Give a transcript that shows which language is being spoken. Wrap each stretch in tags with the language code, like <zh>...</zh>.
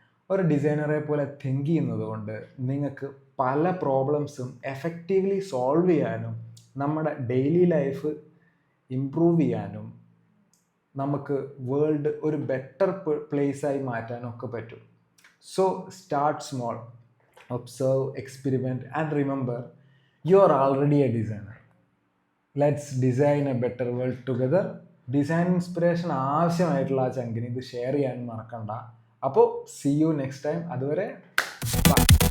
<ml>ഒരു ഡിസൈനറെ പോലെ തിങ്ക് ചെയ്യുന്നത് കൊണ്ട് നിങ്ങൾക്ക് പല പ്രോബ്ലംസും എഫക്റ്റീവ്ലി സോൾവ് ചെയ്യാനും നമ്മുടെ ഡെയിലി ലൈഫ് ഇംപ്രൂവ് ചെയ്യാനും നമുക്ക് വേൾഡ് ഒരു ബെറ്റർ പ്ലേസായി മാറ്റാനും ഒക്കെ പറ്റും.</ml> <en>So start small, observe, experiment, and remember, you are already a designer. Let's design a better world together.</en> <ml>Design inspiration ആവശ്യമായിട്ടുള്ള ആ ചങ്കിന് ഇത് ഷെയർ ചെയ്യാൻ മറക്കണ്ട. അപ്പോൾ</ml> <en>see you next time.</en> <ml>അതുവരെ</ml> <en>bye.</en>